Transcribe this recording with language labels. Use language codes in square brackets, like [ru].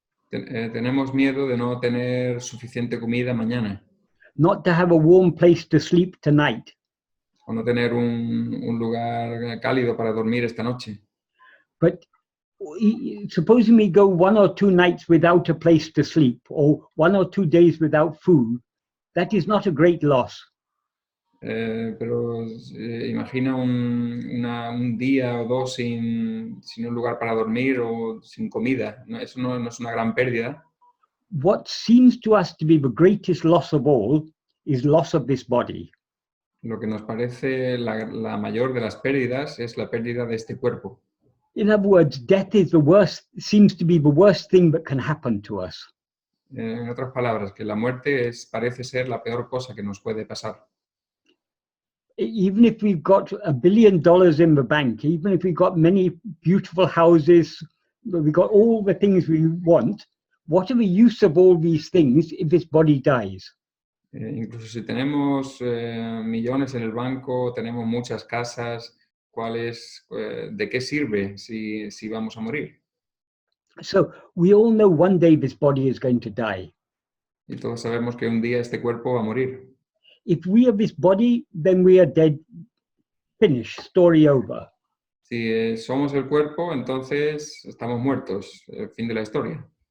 [es] Tenemos miedo de no tener suficiente comida mañana. [en] Not to have a warm place to sleep tonight. [es] O no tener un lugar cálido para dormir esta noche. [en] But supposing we go 1 or 2 nights without a place to sleep, or 1 or 2 days without food, that is not a great loss. [es] Pero imagina un día o dos sin un lugar para dormir o sin comida. Eso no es una gran pérdida. [en] What seems to us to be the greatest loss of all is loss of this body. [es] Lo que nos parece la mayor de las pérdidas es la pérdida de este cuerpo. [en] In other words, death is the worst, seems to be the worst thing that can happen to us. [es] En otras palabras, que la muerte parece ser la peor cosa que nos puede pasar. [en] Even if we've got $1 billion in the bank, even if we've got many beautiful houses, we've got all the things we want, what are the use of all these things if this body dies? [es] Incluso si tenemos millones en el banco, tenemos muchas casas, ¿de qué sirve si vamos a morir? [en] So we all know one day this body is going to die. [es] Y todos sabemos que un día este cuerpo va a morir. [en] If we are this body, then we are dead, finished, story over. [es] Si somos el cuerpo, entonces estamos muertos, fin de la historia.